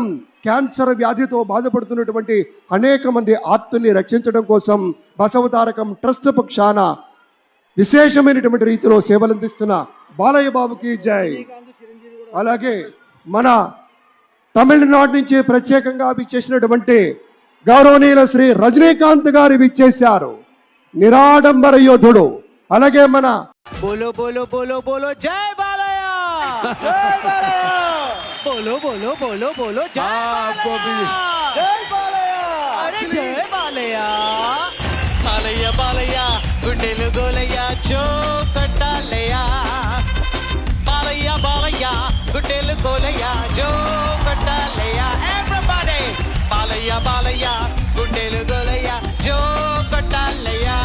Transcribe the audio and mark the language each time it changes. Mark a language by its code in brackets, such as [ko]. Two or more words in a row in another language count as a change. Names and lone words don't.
[te] క్యాన్సర్ వ్యాధితో బాధపడుతున్నటువంటి అనేక మంది ఆర్తుల్ని రక్షించడం కోసం బసవ తారకం ట్రస్ట్ పక్షాన విశేషమైనటువంటి రీతిలో సేవలు అందిస్తున్న బాలయ్య బాబుకి జై. అలాగే మన తమిళనాడు నుంచి ప్రత్యేకంగా విచ్చేసినటువంటి గౌరవనీయుల శ్రీ రజనీకాంత్ గారు విచ్చేశారు, నిరాడంబర యోధుడు. అలాగే మన [hi] बोलो बोलो बोलो बोलो जय बालय्या, जय बालय्या, बोलो बोलो बोलो बोलो जय बालय्या, जय बालय्या, अरे जय बालय्या. [te] బాలయ్య బాలయ్య గుండెలు గోలయ్య జో కట్టాలయ్య, బాలయ్య బాలయ్య గుండెలు గోలయ్య జో కట్టాలయ్య. ఎవ్రీబడీ బాలయ్య బాలయ్య గుండెలు గోలయ్య జో కట్టాలయ్య.